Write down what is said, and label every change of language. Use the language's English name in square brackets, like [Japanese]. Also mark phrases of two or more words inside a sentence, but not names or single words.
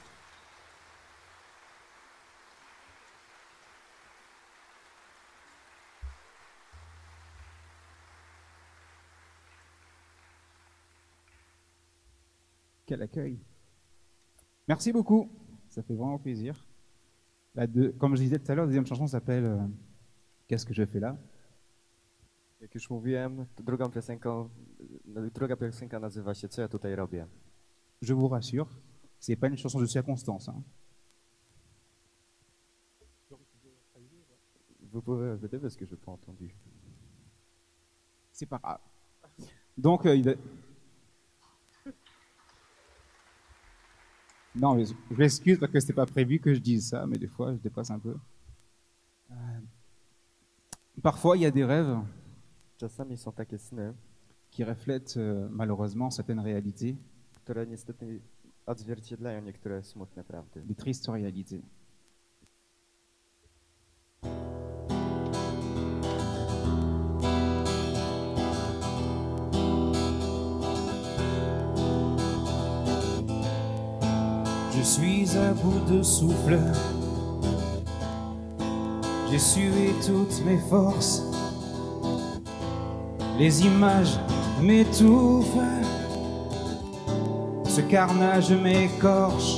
[French] Quel accueil. Merci beaucoup. Ça fait vraiment plaisir. Comme je disais tout à l'heure, la deuxième chanson s'appelle Qu'est-ce que je fais là? [Polish] Jak już mówiłem, druga piosenka nazywa się Co ja tutaj robię. [French] Je vous rassure, c'est pas une chanson de circonstance. Hein. Vous pouvez répéter parce que je n'ai pas entendu. C'est pas grave. Donc, non, mais je m'excuse parce que c'était pas prévu que je dise ça, mais des fois, je dépasse un peu. Parfois, il y a des rêves [Polish] Czasami są takie sny, [French] qui reflètent malheureusement certaines réalités. [Polish] które niestety odzwierciedlają niektóre smutne prawdy. [French] des tristes réalités. Je suis à bout de souffle, j'ai sué toutes mes forces, les images m'étouffent, ce carnage m'écorche.